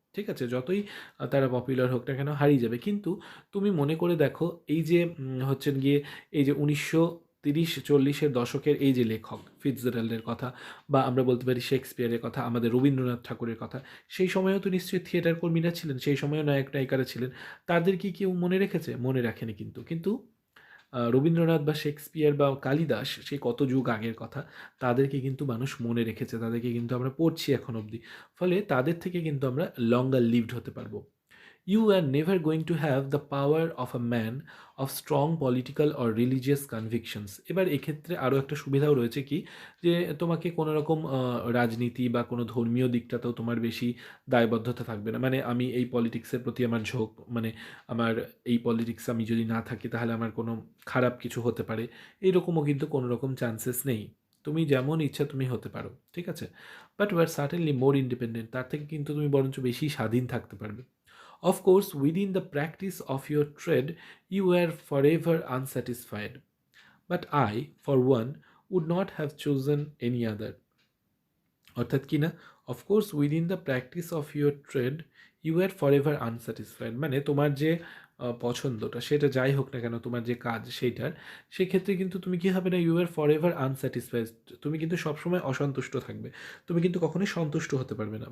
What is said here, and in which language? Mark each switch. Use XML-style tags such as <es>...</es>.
<bn>ঠিক আছে, যতই তারা পপুলার হোক না কেন হারিয়ে যাবে। কিন্তু তুমি মনে করে দেখো, এই যে হচ্ছেন গিয়ে এই যে 1930-40-এর দশকের এই যে লেখক ফিটজেরাল্ডের কথা, বা আমরা বলতে পারি শেক্সপিয়ারের কথা, আমাদের রবীন্দ্রনাথ ঠাকুরের কথা, সেই সময়ও তো নিশ্চয়ই থিয়েটার কর্মীরা ছিলেন, সেই সময়ও নায়ক নায়িকারা ছিলেন। তাদের কি কেউ মনে রেখেছে? মনে রাখেনি কিন্তু। কিন্তু রবীন্দ্রনাথ বা শেক্সপিয়ার বা কালিদাস, সেই কত যুগ আগের কথা, তাদেরকে কিন্তু মানুষ মনে রেখেছে, তাদেরকে কিন্তু আমরা পড়ছি এখন অবধি। ফলে তাদের থেকে কিন্তু আমরা লঙ্গার লিভড হতে পারবো।</bn> <en>You are never going to have the power of a man of strong political or religious convictions.</en> <bn>এবার এক্ষেত্রে আরও একটা সুবিধাও রয়েছে কি, যে তোমাকে কোনো রকম রাজনীতি বা কোনো ধর্মীয় দিকটাতেও তোমার বেশি দায়বদ্ধতা থাকবে না। মানে আমি এই পলিটিক্সের প্রতি আমার ঝোঁক, মানে আমার এই পলিটিক্স আমি যদি না থাকি তাহলে আমার কোনো খারাপ কিছু হতে পারে, এইরকমও কিন্তু কোনো রকম চান্সেস নেই। তুমি যেমন ইচ্ছা তুমি হতে পারো, ঠিক আছে।</bn> <en>but we are certainly more independent,</en> <bn>তার থেকে কিন্তু তুমি বরঞ্চ বেশি স্বাধীন থাকতে পারবে।</bn> <en>Of course, within the practice of your trade, you were forever unsatisfied. But I, for one, would not have chosen any other.</en> <bn>অর্থাৎ কি না,</bn> <en>of course within the practice of your trade you are forever unsatisfied,</en> <bn>মানে তোমার যে পছন্দটা, সেটা যাই হোক না কেন, তোমার যে কাজ সেইটার, সেক্ষেত্রে কিন্তু তুমি কি হবে না,</bn> <en>you are forever unsatisfied,</en> <bn>তুমি কিন্তু সবসময় অসন্তুষ্ট থাকবে, তুমি কিন্তু কখনোই সন্তুষ্ট হতে পারবে না।</bn>